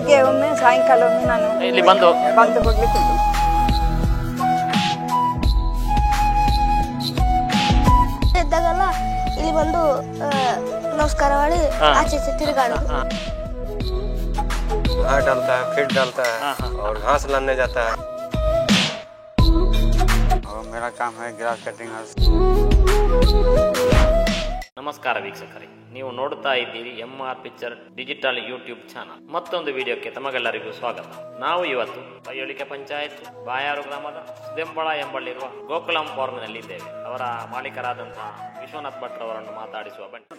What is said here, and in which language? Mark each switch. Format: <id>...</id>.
<kn>ಒಮ್ಮೆ ಸಾಯಂಕಾಲ ಒಮ್ಮೆ ನಾನು ಇಲ್ಲಿ ಬಂದು ಹೋಗ್ಲಿಕ್ಕೆ ಇದ್ದಾಗಲ್ಲ ಇಲ್ಲಿ ಬಂದು ನಮಸ್ಕಾರ ಮಾಡಿ ಆಚೆ ತಿರುಗಾಡೋದು.</kn> <hi>डालता है फीड डालता है और घास लाने जाता है और मेरा काम है ग्रास कटिंग.</hi> <kn>ನಮಸ್ಕಾರ ವೀಕ್ಷಕರೇ, ನೀವು ನೋಡ್ತಾ ಇದ್ದೀರಿ MR picture digital YouTube channel. ಮತ್ತೊಂದು ವಿಡಿಯೋಕ್ಕೆ ತಮಗೆಲ್ಲರಿಗೂ ಸ್ವಾಗತ. ನಾವು ಇವತ್ತು ಪಯ್ಯೋಳಿಕೆ ಪಂಚಾಯತ್ ಬಾಯಾರು ಗ್ರಾಮದ ದೆಂಬಳ ಎಂಬಲ್ಲಿರುವ ಗೋಕುಲಂ ಫಾರ್ಮ್ನಲ್ಲಿ ಇದ್ದೇವೆ. ಅವರ ಮಾಲೀಕರಾದಂತಹ ವಿಶ್ವನಾಥ್ ಭಟ್ ಅವರನ್ನು ಮಾತಾಡಿಸುವ ಬನ್ನಿ.</kn>